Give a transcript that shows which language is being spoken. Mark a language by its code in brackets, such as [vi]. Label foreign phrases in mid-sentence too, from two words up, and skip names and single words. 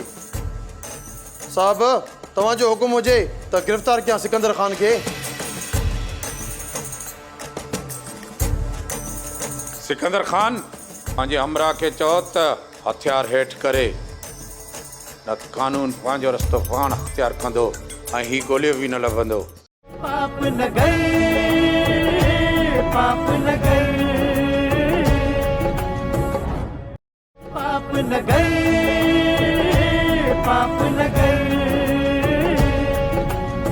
[sd] साहब, तव्हांजो हुकुम हुजे त गिरफ़्तार कयां सिकंदर खान खे। सिकंदर खान, पंहिंजे हमरा खे चओ त हथियार हेठि करे, न त कानून पंहिंजो रस्तो पाण अख़्तियार कंदो ऐं ही गोलियो बि न लभंदो। पाप न गए, पाप न गए, पाप न गए, पाप न गए,